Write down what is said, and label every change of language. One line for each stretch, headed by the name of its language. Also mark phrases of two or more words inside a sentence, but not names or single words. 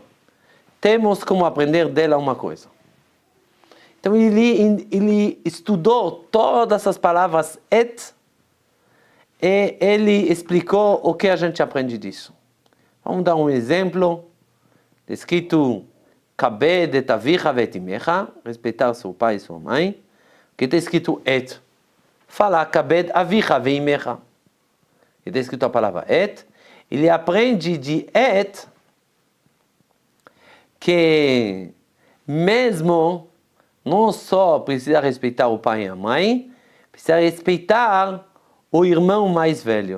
Portuguese: Temos como aprender dela uma coisa. Então ele estudou todas as palavras et e ele explicou o que a gente aprende disso. Vamos dar um exemplo. Escrito
Hebrew: כבד את אביך ואת אמך,
Portuguese: respeitar seu pai e sua mãe. Que está escrito et. Fala
Hebrew: כבד אביך ואמך.
Portuguese: Que está escrito a palavra et. Ele aprende de et que mesmo não só precisa respeitar o pai e a mãe, precisa respeitar o irmão mais velho.